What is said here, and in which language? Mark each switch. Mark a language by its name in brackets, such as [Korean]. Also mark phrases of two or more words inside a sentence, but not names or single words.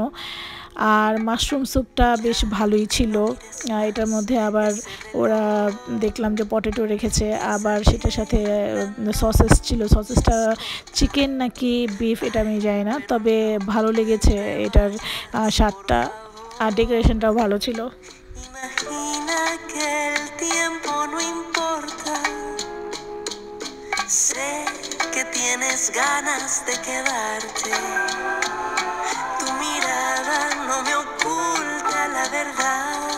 [Bangla] আর মাশরুম স্যুপটা বেশ ভালোই ছিল। এটার মধ্যে আবার ওরা দেখলাম যে পটেটো রেখেছে, আবার সেটার সাথে সসেস ছিল। সসেসটা চিকেন নাকি বিফ এটা আমি জানি না, তবে ভালো লেগেছে এটার স্বাদটা। আর ডেকোরেশনটাও ভালো ছিল। [Spanish] Imagina que el tiempo no importa. Sé que tienes ganas de quedarte. Tu mirada no me oculta la verdad.